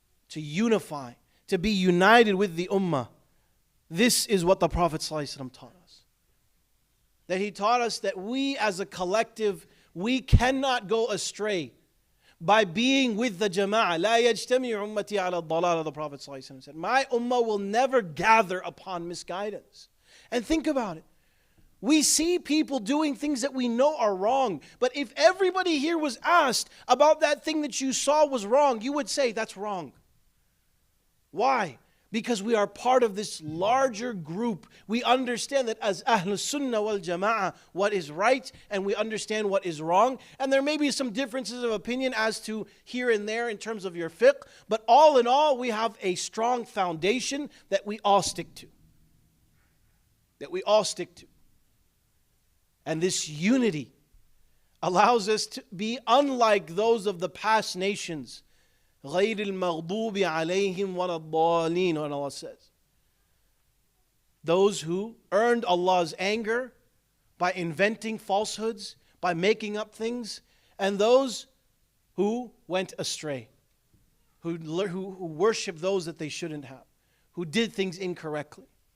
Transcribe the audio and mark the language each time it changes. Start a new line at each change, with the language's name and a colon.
English: To unify, to be united with the ummah. This is what the Prophet ﷺ taught us. That he taught us that we as a collective, we cannot go astray by being with the jama'ah.
Arabic: لا يجتمع أمتي على الضلال,
English: the Prophet ﷺ said. My ummah will never gather upon misguidance. And think about it. We see people doing things that we know are wrong. But if everybody here was asked about that thing that you saw was wrong, you would say, that's wrong. Why? Because we are part of this larger group. We understand that as Ahlus Sunnah wal Jama'ah, what is right, and we understand what is wrong. And there may be some differences of opinion as to here and there in terms of your fiqh. But all in all, we have a strong foundation that we all stick to. That we all stick to. And this unity allows us to be unlike those of the past nations.
Arabic: غَيْرِ الْمَغْضُوبِ عَلَيْهِمْ وَلَا الضَّالِينَ,
English: when Allah says. Those who earned Allah's anger by inventing falsehoods, by making up things, and those who went astray, who worship those that they shouldn't have, who did things incorrectly.